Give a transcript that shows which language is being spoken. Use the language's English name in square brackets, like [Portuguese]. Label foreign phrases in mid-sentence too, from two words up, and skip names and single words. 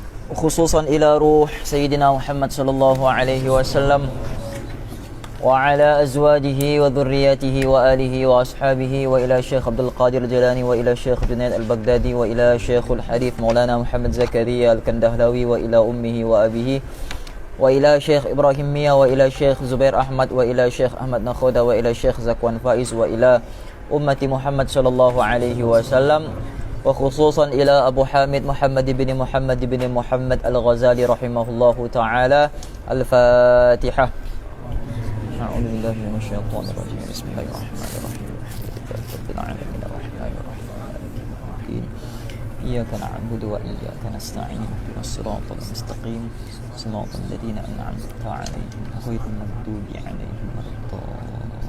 [Arabic] خصوصا إلى روح سيدنا محمد صلى الله عليه وسلم وعلى أزواجه وذرياته وآله وأصحابه وإلى الشيخ عبد القادر الجيلاني وإلى الشيخ جنيد البغدادي وإلى شيخ الحديث مولانا محمد زكريا الكاندهلوي وإلى أمه وأبيه وإلى الشيخ إبراهيم ميا وإلى الشيخ زبير أحمد وإلى الشيخ أحمد ناخودا وإلى الشيخ ذكوان فائز وإلى أمة محمد صلى الله عليه وسلم وخصوصا إلى أبي حامد محمد بن محمد الغزالي رحمه الله تعالى. Al-Fatihah. أعوذ بالله من الشيطان الرجيم بسم الله الرحمن الرحيم رب العالمين الرحمن الرحيم إياك نعبد وإياك نستعين اهدنا الصراط المستقيم صراط الذين أنعمت عليهم غير المغضوب عليهم ولا الضالين.